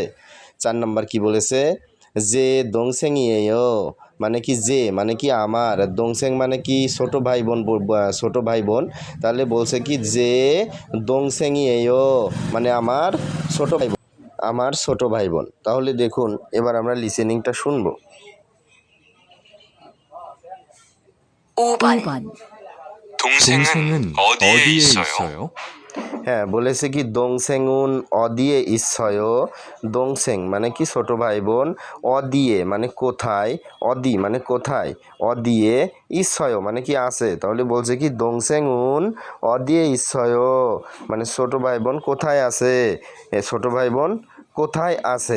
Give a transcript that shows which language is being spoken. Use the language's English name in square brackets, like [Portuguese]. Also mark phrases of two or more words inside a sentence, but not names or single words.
[Bangla] 4 নম্বর কি বলেছে যে দংসেংইয়েও মানে কি যে মানে কি আমার, দংসেং মানে কি ছোট ভাই বোন, ছোট ভাই বোন। তাহলে বলছে কি যে দংসেংইয়েও মানে আমার ছোট ভাই বোন, আমার ছোট ভাই বোন। তাহলে দেখুন এবার আমরা লিসেনিংটা শুনবো। [Korean] 5번. 동생은 어디에 있어요? [Bangla] হ্যাঁ, বলেছে কি [Korean] 동생은 어디에 있어요, [Bangla] দংসেং মানে কি ছোট ভাই বোন, অদিয়ে মানে কোথায়, অদি মানে কোথায়, [Korean] 어디에 있어요 [Bangla] মানে কি আছে। তাহলে বলছে কি [Korean] 동생은 어디에 있어요 [Bangla] মানে ছোট ভাই বোন কোথায় আছে, ছোট ভাই বোন কোথায় আছে।